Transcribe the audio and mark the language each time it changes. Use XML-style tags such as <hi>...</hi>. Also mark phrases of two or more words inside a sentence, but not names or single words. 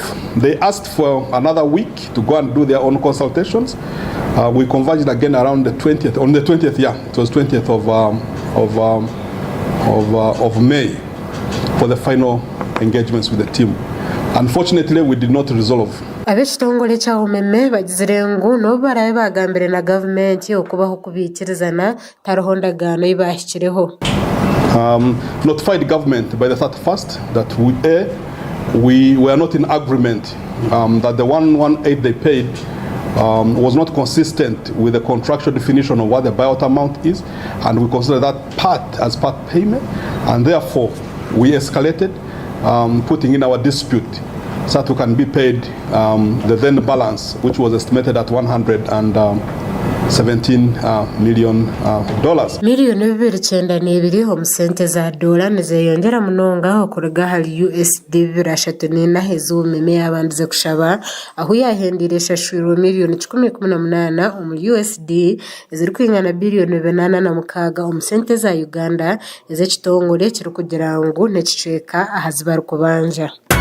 <en>They asked for another week to go and do their own consultations. We converged again around the 20th, on the 20th, it was 20th of May for the final engagements with the team. Unfortunately, we did not resolve.</en> <nyn>Ab'ekitongole kya Umeme bagizire ngu no barabe bagambire na government okubaho kubikirizana taroho ndagaano ibashyikireho.</nyn> <en>Notified government by the 31st that we were not in agreement, that the 118 they paid was not consistent with the contractual definition of what the buyout amount is, and we consider that part as part payment, and therefore we escalated, putting in our dispute so that we can be paid the then balance, which was estimated at $117 million.</en> <nyn>Miliyoni 292 omu sente za dola nizeyongera munonga okuruga hali USD 3 ez'Umeme yabandize kushaba aho yahendiresha shwiro miliyoni 118 omu USD eziri kwingana biliyoni 86 omu sente za Uganda ez'ekitongole kiri kugira ngu nekicweka ahazibari kubanja.</nyn>